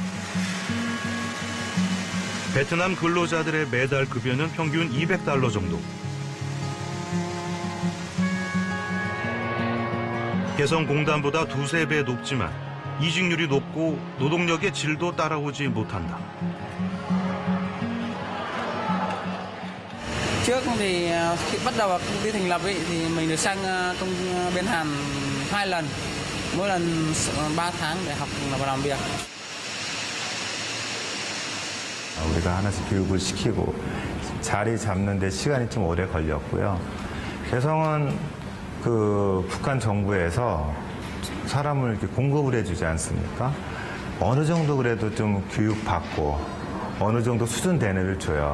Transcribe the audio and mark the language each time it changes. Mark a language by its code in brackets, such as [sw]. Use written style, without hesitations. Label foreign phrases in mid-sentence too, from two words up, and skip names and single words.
[ko] 베트남 근로자들의 매달 급여는 평균 $200 정도. 개성공단보다 2~3배 높지만 이직률이 높고 노동력의 질도 따라오지 못한다. [vi] Trước thì khi bắt đầu công ty thành lập ấy, thì mình được sang bên Hàn 2 lần, mỗi lần 3 tháng để học và làm việc. [ko] 우리가 하나씩 교육을 시키고 자리 잡는 데 시간이 좀 오래 걸렸고요. 개성은 그 북한 정부에서 사람을 이렇게 공급을 해주지 않습니까? 어느 정도 그래도 좀 교육받고 어느 정도 수준 대뇌를 줘요.